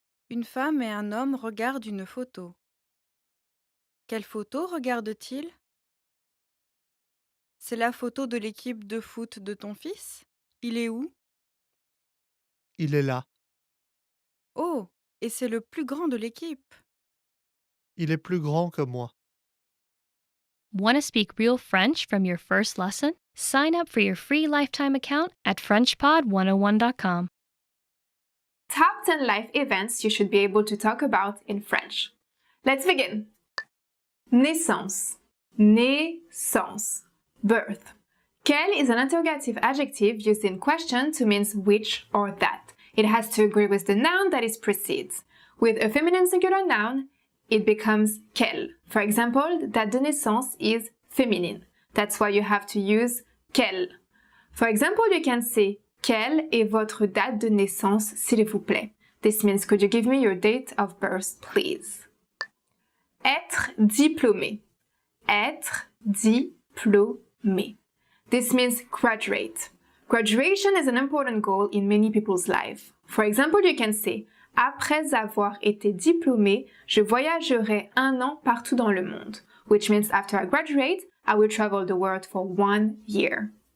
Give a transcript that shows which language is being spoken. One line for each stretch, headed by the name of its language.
French: Une femme et un homme regardent une photo. Quelle photo regarde-t-il? C'est la photo de l'équipe de foot de ton fils? Il est où? Il est là. Oh, et c'est le plus grand de l'équipe. Il est plus grand que moi.
English: Want to speak real French from your first lesson? Sign up for your free lifetime account at FrenchPod101.com. Top 10 life events you should be able to talk about in French. Let's begin. Naissance. Naissance. Birth. Quel is an interrogative adjective used in question to mean which or that. It has to agree with the noun that it precedes. With a feminine singular noun, it becomes quel. For example, date de naissance is feminine. That's why you have to use quel. For example, you can say
French: quelle est votre date de naissance, s'il vous plaît.
English: This means could you give me your date of birth, please?
French: Être diplômé. Être diplômé.
English: This means graduate. Graduation is an important goal in many people's life. For example, you can say
French: après avoir été diplômé, je voyagerai 1 an partout dans le monde,
English: which means after I graduate, I will travel the world for 1 year.